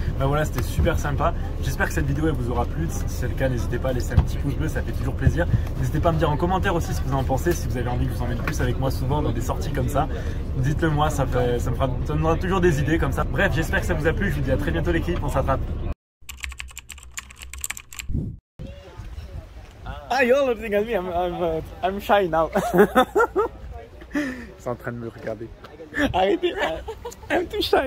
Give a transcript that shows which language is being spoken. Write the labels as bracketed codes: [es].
[fr] Ben voilà, c'était super sympa. J'espère que cette vidéo elle vous aura plu. Si c'est le cas, n'hésitez pas à laisser un petit pouce bleu, ça fait toujours plaisir. N'hésitez pas à me dire en commentaire aussi ce que vous en pensez. Si vous avez envie que je vous emmène plus avec moi souvent dans des sorties comme ça, dites-le moi, ça me donnera toujours des idées comme ça. Bref, j'espère que ça vous a plu. Je vous dis à très bientôt l'équipe, on s'attrape. [en] Ah, you're looking at me, I'm shy now. [fr] Ils sont en train de me regarder. Arrêtez, [en] I'm too shy.